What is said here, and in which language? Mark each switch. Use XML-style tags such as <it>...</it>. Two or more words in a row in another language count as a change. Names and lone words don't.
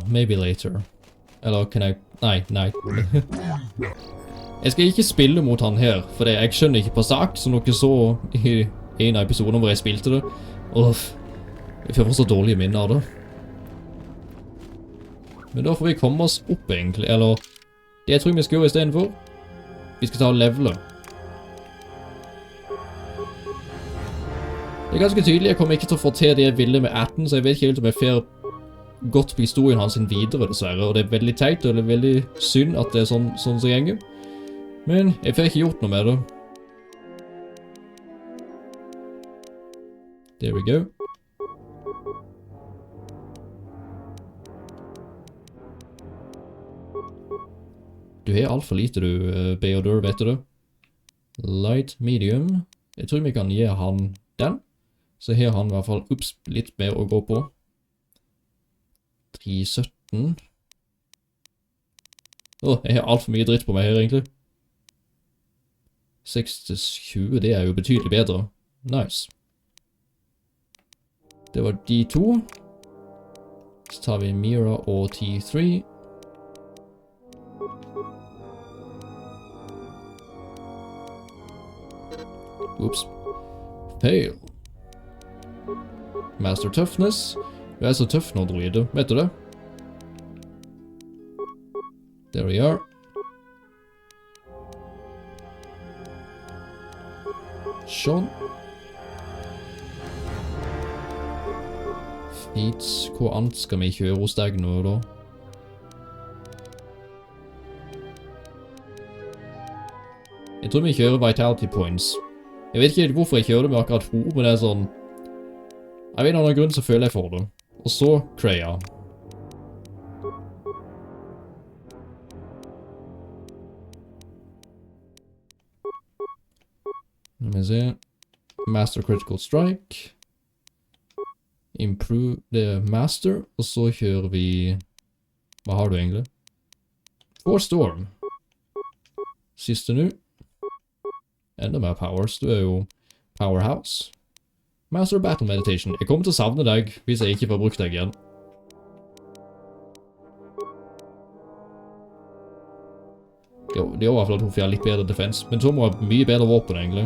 <en>Maybe later.</en> <no>Eller kan jeg... Nei. Jeg skal ikke spille mot han her, for jeg skjønner ikke på sak, som dere så i en av episodene hvor jeg spilte det. Jeg får så dårlige minner av det. Men da får vi komme oss opp egentlig, eller det jeg tror vi skal gjøre i stedet for. Vi skal ta og levele. Det er ganske tydelig, jeg kommer ikke til å få til det jeg ville med 18, så jeg vet ikke helt om jeg får godt på historien hans videre dessverre, og det er veldig teit, og det er veldig synd at det er sånn som gjenger. Men jeg får ikke gjort noe med det.</no> <en>There we go.</en> <no>Du har alt for lite du, Beodor, vet du det?</no> <en>Light, medium.</en> <no>Jeg tror vi kan gi han den. Så her har han i hvert fall litt mer å gå på. 317. Jeg har alt for mye dritt på meg her egentlig. 6-20, det er jo betydelig bedre. Nice. Det var de to. Så tar vi Mira og T3. Oops. Fail. Master Toughness. Du er så tøff nå, droide. Vet du det?</no> <en>There we are.</en> <no>Sånn. Feats. Hvor annet skal vi kjøre hos deg nå, da? Jeg tror vi kjører Vitality Points. Jeg vet ikke helt hvorfor jeg kjører det med akkurat ho, men det er sånn... Av en eller annen grunn så føler jeg for det. Og så Kreia.</no> <en>Let me</en> <no>se.</no> <en>Master Critical Strike. Improve the Master.</en> <no>Og så kjører vi... Hva har du egentlig? For Storm. Siste nu. Enda mer powers. Du er jo Powerhouse. Master Battle Meditation. Jeg kommer til å savne deg hvis jeg ikke får brukt deg igjen. Jo, det er i hvert fall at hun får litt bedre defense, men så må ha mye bedre våpen egentlig.</no>